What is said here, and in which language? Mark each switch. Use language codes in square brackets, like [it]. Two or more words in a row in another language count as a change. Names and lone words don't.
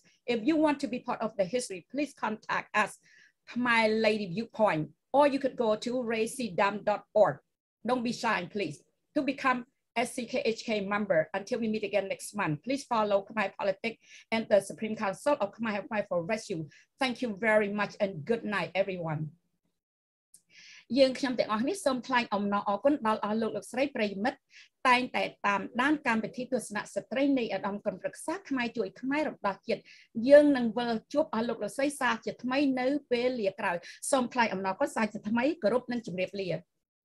[en] If you want to be part of the history, please contact us, Khmer Lady Viewpoint, or you could go to racydam.org. Don't be shy, please, to become SCKHK member. Until we meet again next month, please follow Khmer Politics and the Supreme Council of Khmer Help Khmer for Rescue. Thank you very much and good night, everyone. [km] យើងខ្ញុំទាំងអស់នេះសូមថ្លែងអំណរអគុណដល់អស់លោកស្រីប្រិយមិត្តតែងតែតាមដានកម្មវិធីទស្សនៈស្ត្រីនៃឧត្តមគណៈប្រឹក្សាខ្មែរជួយខ្មែររបស់ជាតិយើងនឹងវិលជួបអស់លោកស្រីសាជាថ្មីនៅពេលលាក្រោយសូមថ្លែងអំណរគុណសាជាថ្មីគោរពនិងជម្រាបលា